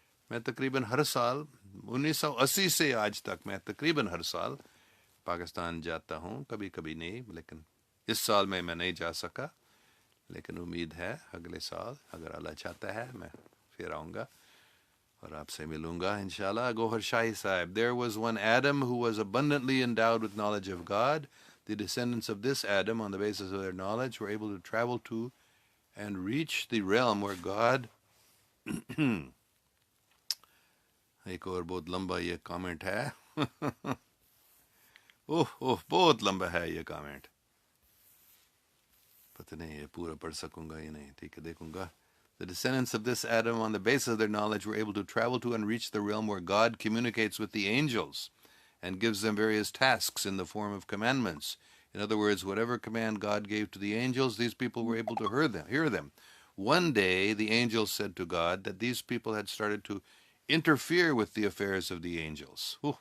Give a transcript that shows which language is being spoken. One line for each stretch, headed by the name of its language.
Urdu: میں تقریباً ہر سال 1980 سے آج تک میں تقریباً ہر سال پاکستان جاتا ہوں. کبھی کبھی نہیں, لیکن اس سال میں نہیں جا سکا. لیکن امید ہے اگلے سال اگر اللہ چاہتا ہے میں پھر آؤں گا اور آپ سے ملوں گا انشاءاللہ.
English: گوہر شاہی صاحب, there was one Adam who was abundantly endowed with knowledge of God. The descendants of this Adam, on the basis of their knowledge, were able to travel to and reach the realm where God
Urdu: ایک اور بہت لمبا یہ comment ہے. بہت لمبا ہے یہ کامنٹ, پتہ نہیں یہ پورا پڑھ سکوں گا یا نہیں. ٹھیک ہے دیکھوں گا.
English: The descendants of this Adam, on the basis of their knowledge, were able to travel to and reach the realm where God communicates with the angels and gives them various tasks in the form of commandments. In other words, whatever command God gave to the angels, these people were able to hear them. One day, the angels said to God that these people had started to interfere with the affairs of the angels.